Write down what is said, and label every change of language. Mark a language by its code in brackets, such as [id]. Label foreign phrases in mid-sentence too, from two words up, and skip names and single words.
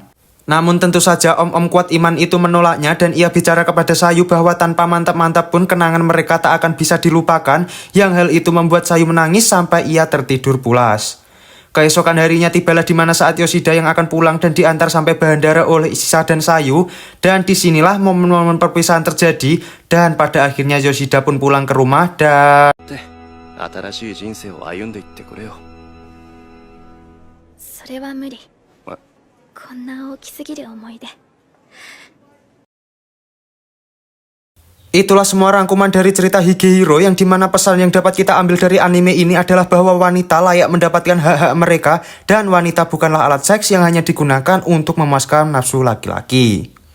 [id] Namun tentu saja om-om kuat iman itu menolaknya dan ia bicara kepada Sayu bahwa tanpa mantap-mantap pun kenangan mereka tak akan bisa dilupakan, yang hal itu membuat Sayu menangis sampai ia tertidur pulas. Keesokan harinya tibalah di mana saat Yoshida yang akan pulang dan diantar sampai bandara oleh Isa dan Sayu, dan disinilah momen-momen perpisahan terjadi, dan pada akhirnya Yoshida pun pulang ke rumah dan... [ja] 新しい人生を歩んでいってくれよ。それは無理。こんな大きすぎる思い出。 [id] Itulah semua rangkuman dari cerita Higehiro, yang dimana pesan yang dapat kita ambil dari anime ini adalah bahwa wanita layak mendapatkan hak-hak mereka, dan wanita bukanlah alat seks yang hanya digunakan untuk memuaskan nafsu laki-laki.